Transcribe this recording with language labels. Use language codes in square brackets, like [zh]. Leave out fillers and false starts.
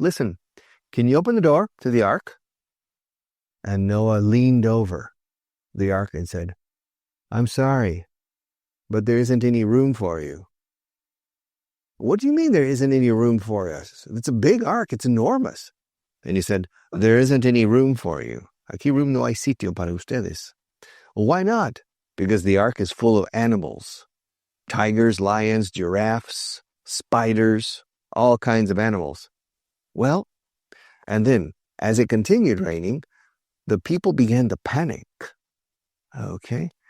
[en] Listen, can you open the door to the ark? And Noah leaned over the ark and said, I'm sorry, but there isn't any room for you. What do you mean there isn't any room for us? It's a big ark. It's enormous. And he said, there isn't any room for you. [es] Aquí room no hay sitio para ustedes. [en] Well, why not? Because the ark is full of animals. Tigers, lions, giraffes, spiders, all kinds of animals. Well, and then as it continued raining, the people began to panic. Okay?